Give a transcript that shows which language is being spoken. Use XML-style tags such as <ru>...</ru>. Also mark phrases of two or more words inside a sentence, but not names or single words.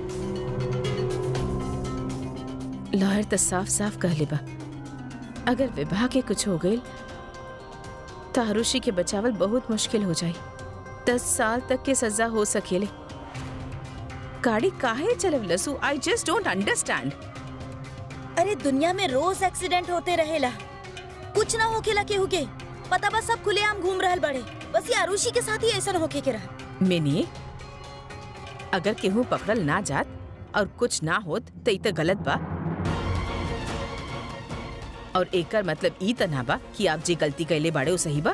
<bho>लॉयर तो साफ साफ कह ले बा, अगर विभा के कुछ हो गई तो आरुषि के बचावल बहुत मुश्किल हो जाए। 10 साल तक के सजा हो सकेले। गाड़ी काहे चलवलसु?</bho> <en>I just don't understand.</en> <bho>अरे दुनिया में रोज एक्सीडेंट होते रहेला, कुछ ना होकेला केहू के। पता बस सब खुलेआम घूम रहल बड़े, बस ये आरुषि के साथ ही ऐसा होके के रहा। मिनी, अगर केहू पकड़ल ना जात और कुछ ना होत तो ई तो गलत बा, और एकर मतलब ई त ना बा कि आप जे गलती कैले बाड़े उ सही बा।</bho>